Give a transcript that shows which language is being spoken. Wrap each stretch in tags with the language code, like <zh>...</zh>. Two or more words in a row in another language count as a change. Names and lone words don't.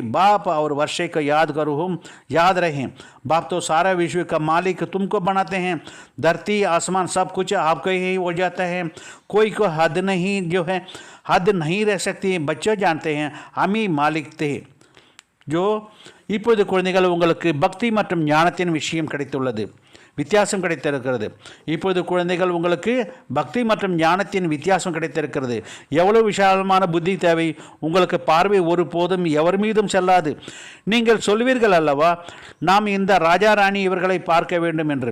<hi>बाप और वर्षे को याद रहें. बाप तो सारा विश्व का मालिक तुमको बनाते हैं. धरती आसमान सब कुछ आपको ही हो जाता है. कोई को हद नहीं रह सकती. बच्चे जानते हैं हम ही मालिक थे.</hi> <ta>जो இப்போது குழந்தைகள், உங்களுக்கு பக்தி மற்றும் ஞானத்தின் விஷயம் கிடைத்துள்ளது. வித்தியாசம் கிடைத்திருக்கிறது. இப்போது குழந்தைகள், உங்களுக்கு பக்தி மற்றும் ஞானத்தின் வித்தியாசம் கிடைத்திருக்கிறது. எவ்வளவு விசாலமான புத்தி தேவை. உங்களுக்கு பார்வை ஒருபோதும் எவர் மீதும் செல்லாது. நீங்கள் சொல்வீர்கள் அல்லவா, நாம் இந்த ராஜா ராணி இவர்களை பார்க்க வேண்டும் என்று.</ta>